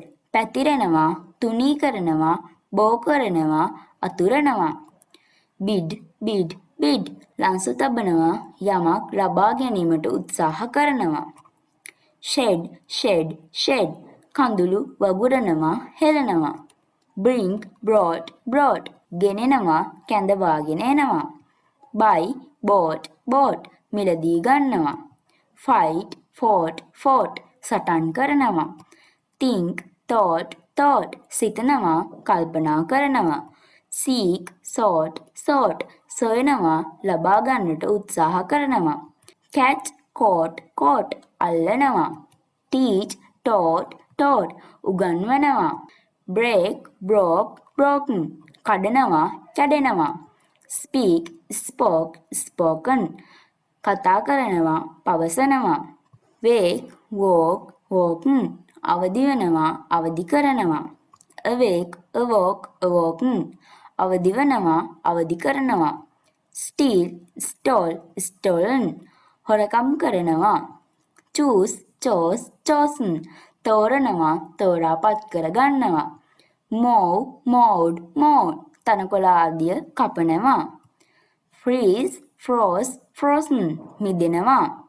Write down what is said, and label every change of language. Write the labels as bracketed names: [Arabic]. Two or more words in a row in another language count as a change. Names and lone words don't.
[Sinhala] පැතිරෙනවා, තුනී කරනවා, බෝ කරනවා, අතුරනවා. [English] bid, bid, bid. [Sinhala] ලංසු තබනවා, යමක් ලබා ගැනීමට උත්සාහ කරනවා. [English] shed, shed, shed. [Sinhala] කඳුළු වගුරනවා, හෙලනවා. [English] bring, brought, brought. [Sinhala] ගෙනෙනවා, කැඳවාගෙන එනවා. [English] buy, bought, bought. [Sinhala] මිලදී ගන්නවා. [English] fight, fought, fought. [Sinhala] සටන් කරනවා. [English] think, thought [Sinhala] සිතනවා, කල්පනා කරනවා. [English] seek, sought [Sinhala] සොයනවා, ලබා ගන්නට උත්සාහ කරනවා. [English] catch, caught [Sinhala] අල්ලනවා. [English] teach, taught [Sinhala] උගන්වනවා. [English] break, broken [Sinhala] කඩනවා, කැඩෙනවා. [English] speak, spoken [Sinhala] කතා කරනවා, පවසනවා. [English] wake, woken [Sinhala] අවදි වෙනවා, අවදි කරනවා. [English] awake, awoken [Sinhala] අවදි වෙනවා, අවදි කරනවා. [English] steal, stolen [Sinhala] හොරකම් කරනවා. chosen තෝරනවා, තෝරාපත් කරගන්නවා. mowed තනකොළ ආදිය කපනවා. frozen මිදෙනවා.